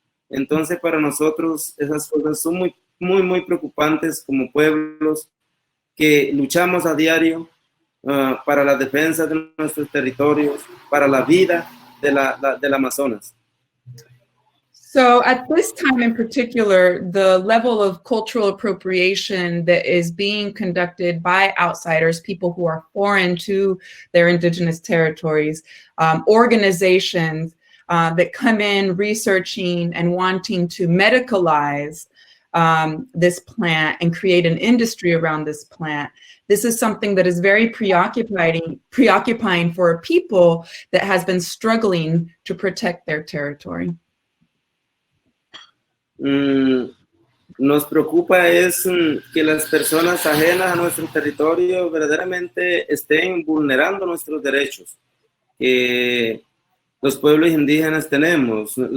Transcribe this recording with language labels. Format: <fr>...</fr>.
<es>Entonces, para nosotros esas cosas son muy, muy, muy preocupantes como pueblos que luchamos a diario para la defensa de nuestros territorios, para la vida del Amazonas.</es> <en>So at this time in particular, the level of cultural appropriation that is being conducted by outsiders, people who are foreign to their indigenous territories, organizations that come in researching and wanting to medicalize this plant and create an industry around this plant. This is something that is very preoccupying for a people that has been struggling to protect their territory.</en> <es>Nos preocupa es que las personas ajenas a nuestro territorio verdaderamente estén vulnerando nuestros derechos que los pueblos indígenas tenemos.</es>